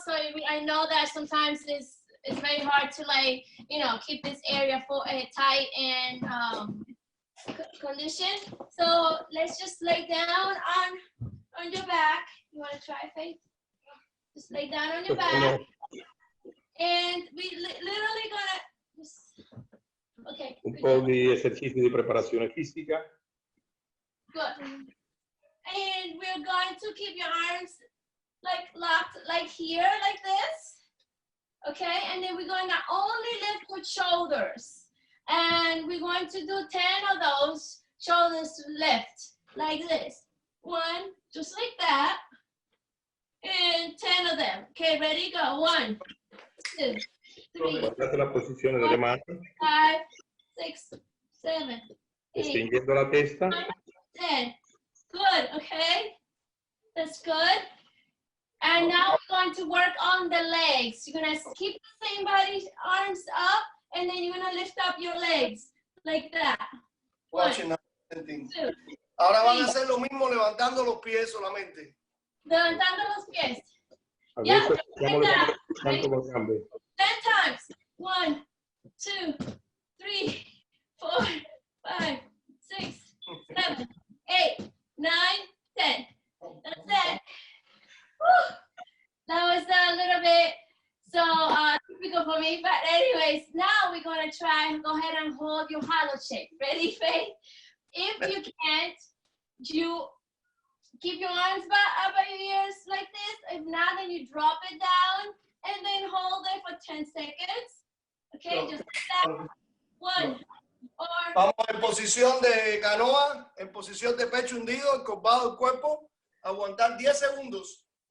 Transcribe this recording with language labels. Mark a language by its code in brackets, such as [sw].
[en] So I know that sometimes it's very hard to keep this area tight and conditioned. So let's just lay down on your back. You want to try, Faith? Just lay down on your back, and we literally gonna just. Okay. [it] Un po' di esercizi di preparazione fisica. [en] Good. And we're going to keep your arms locked here, like this. Okay, and then we're going to only lift with shoulders. And we're going to do 10 of those shoulders to lift, like this. 1, just like that. And 10 of them. Okay, ready, go. 1, 2, 3, [it] Guardate la posizione delle mani. [en] 5, 6, 7, 8, [it] Stringendo la testa. [en] 10. Good, okay? That's good. And now we're going to work on the legs. You're going to keep the same body, arms up, and then you're going to lift up your legs like that. 1, 2, [es] Ahora van a hacer lo mismo levantando los pies solamente. Levantando los pies. [it] Adesso facciamo [en] like [it] tanto con le gambe. [en] 10 times. 1, 2, 3, 4, 5, 6, 7, 8, 9, 10. That's it. Whew. That was a little bit typical for me, but anyways, now we're gonna try and go ahead and hold your hollow shape. Ready, Faith? If you can't, you keep your arms up by your ears like this. If not, then you drop it down and then hold it for 10 seconds. Okay, just like that. 1. [es] Vamos en posición de canoa, en posición de pecho hundido, encorvado el cuerpo, aguantar 10 segundos.